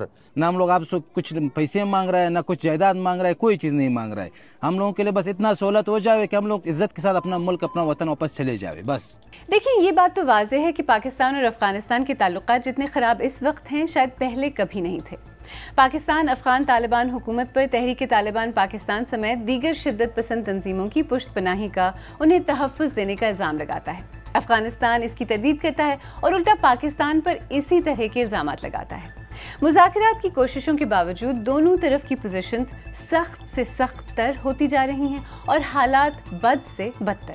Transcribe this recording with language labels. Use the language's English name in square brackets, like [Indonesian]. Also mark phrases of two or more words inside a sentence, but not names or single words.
[Urdu] نہ ہم لوگ آپ سے کچھ پیسے مانگ رہا ہے، نہ کچھ جائیداد مانگ رہا ہے، کوئی چیز نہیں مانگ رہا ہے۔ ہم لوگوں کے لیے بس اتنا سہولت ہو جاوے کہ ہم لوگ عزت کے ساتھ اپنا ملک، اپنا وطن واپس چلے جاوے بس۔ دیکھیں، یہ بات تو واضح ہے کہ پاکستان اور افغانستان کے تعلقات جتنے خراب اس وقت ہیں شاید پہلے کبھی نہیں تھے۔ پاکستان افغان طالبان حکومت پر تحریک طالبان پاکستان سمیت دیگر شدت پسند تنظیموں کی پشت پناہی کا، انہیں تحفظ دینے کا الزام لگاتا ہے۔ افغانستان اس کی تردید کرتا ہے اور الٹا پاکستان پر اسی طرح کے الزامات لگاتا ہے۔ مذاکرات کی کوششوں کے باوجود دونوں طرف کی پوزیشنز سخت سے سخت تر ہوتی جا رہی ہیں اور حالات بد سے بدتر۔